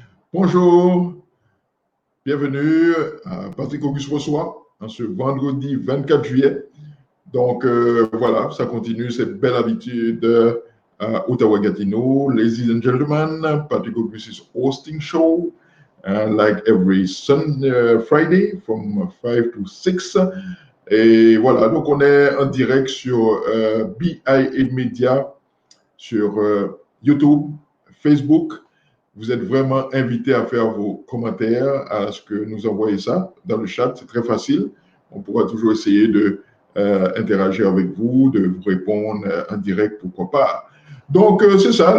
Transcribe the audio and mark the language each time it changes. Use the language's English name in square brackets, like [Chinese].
[French] Bonjour, bienvenue à Patrick Auguste Reçoit en ce vendredi 24 juillet. Donc voilà, ça continue cette belle habitude à Ottawa-Gatineau. [English] Ladies and gentlemen, Patrick Auguste is hosting show like every Friday from 5 to 6. [French] Et voilà, donc on est en direct sur BIA Media, sur YouTube, Facebook. Vous êtes vraiment invité à faire vos commentaires, à ce que nous envoyez ça dans le chat. C'est très facile. On pourra toujours essayer de interagir avec vous, de vous répondre en direct, pourquoi pas. Donc, c'est ça.